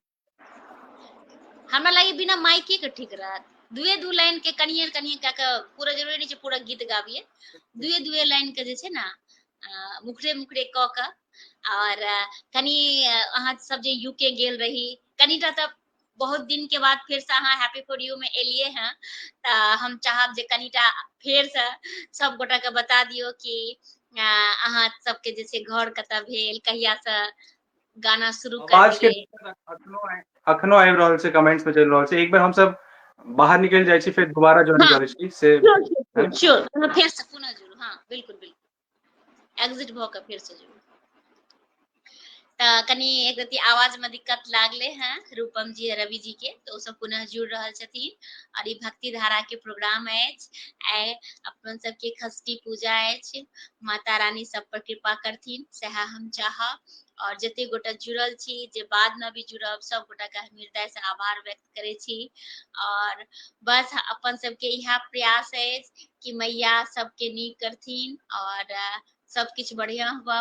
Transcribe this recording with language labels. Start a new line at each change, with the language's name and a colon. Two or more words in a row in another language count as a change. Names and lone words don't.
Maithili: हमरा लगे बिना माइके के ठीक रहत, दुए दू लाइन के कनिए कनिए कऽ के, पूरा जरूरी नहीं छै पूरा गीत गाबिए, दुए दुए लाइन के जे छै ना मुखरे मुखरे क के, और कनी अहाँ सब जे यूके गेल रही, कनीटा त बहुत दिन के बाद फिर से अहाँ हैप्पी फॉर यू में एलिए हैं, त हम चाहब जे कनीटा फेर से सब गोटा के बता दियो कि अहाँ सबके जे छै घर कतऽ भेल, कहिया से गाना शुरू आवाज के करलिए। अखनो आबि रहल छै, कमेंट्स में चलि रहल छै, एक बेर हम सब बाहर निकल जाइ छी फिर दोबारा ज्वाइन हाँ करै छी से है ना? श्योर, फिर से पुनः जुड़ू, हाँ बिल्कुल बिल्कुल, एग्जिट भ के फिर से जुड़ू। त कनी एक रति आवाज में दिक्कत लागले हैं रूपम जी रवि जी के, तो सब पुनः जुड़ रहल छथिन, और ई भक्ति धारा के प्रोग्राम अछि, आइ अपन सबके खष्टी पूजा अछि, माता रानी सब पर कृपा करथिन सएह हम चाहब, और जते गोटा जुड़ल छी, जे बाद में भी जुड़ब, सब गोटा के हम हृदय से आभार व्यक्त करे छी, और बस अपन सबके इहा प्रयास अछि कि मैया सबके नीक करथिन, और सब किछ बढ़िया हुआ।